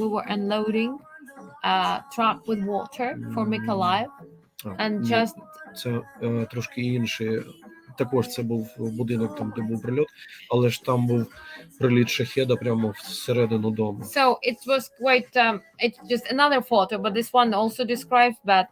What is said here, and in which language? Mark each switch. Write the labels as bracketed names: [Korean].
[English] We were unloading a truck with water for Mykolaiv, and just [Ukrainian] це трошки інше. Також це був будинок, там, де був прильот, але ж там був приліт шахеда прямо всередину дому. [English] So it was quite, it's just another photo, but this one also describes that.